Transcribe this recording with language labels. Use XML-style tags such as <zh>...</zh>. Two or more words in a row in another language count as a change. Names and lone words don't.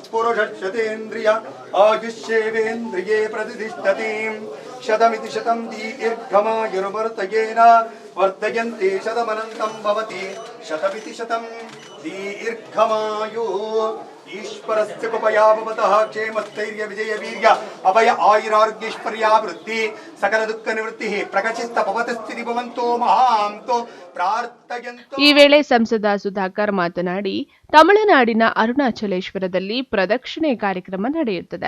<sa>पुरुषः शतेन्द्रिय आयुष्येवेन्द्रिये प्रतिष्ठति शतमिति शतं दीर्घमायुर्वर्तयेन वर्धयन्ते शतमनन्तं भवति शतमिति शतं दीर्घमायुः ईश्वरस्य कृपया भवतः क्षेमस्थैर्य विजय वीर्य अभय आयुरारोग्यैश्वर्यावृद्धि सकल दुःख निवृत्तिः प्रकचित्त भवत ಸ್ಥಿತಿ ಭವಂತೋ ಮಹಾಂತೋ ಪ್ರಾರ್ಥಯಂತೋ.</sa> <kn>ಈ ವೇಳೆ ಸಂಸದ ಸುಧಾಕರ್ ಮಾತನಾಡಿ, ತಮಿಳುನಾಡಿನ ಅರುಣಾಚಲೇಶ್ವರದಲ್ಲಿ ಪ್ರದಕ್ಷಿಣೆ ಕಾರ್ಯಕ್ರಮ ನಡೆಯುತ್ತದೆ.</kn>